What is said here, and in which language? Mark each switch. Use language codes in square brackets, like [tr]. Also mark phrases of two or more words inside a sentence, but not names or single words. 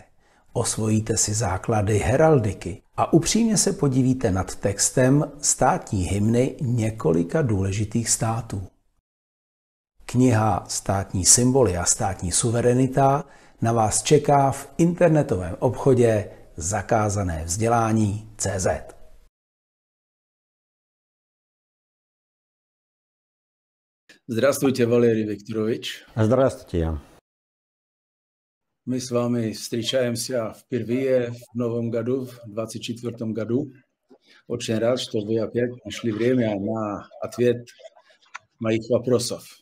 [cs] Osvojíte si základy heraldiky a upřímně se podívíte nad textem státní hymny několika důležitých států. Kniha Státní symboly a státní suverenita na vás čeká v internetovém obchodě Zakázané vzdělání.cz. [ru] Здравствуйте, Валерий Викторович. Здравствуйте. Мы с вами встречаемся впервые в новом году, в 2024 году. Очень рад, что вы опять нашли время на ответ моих вопросов.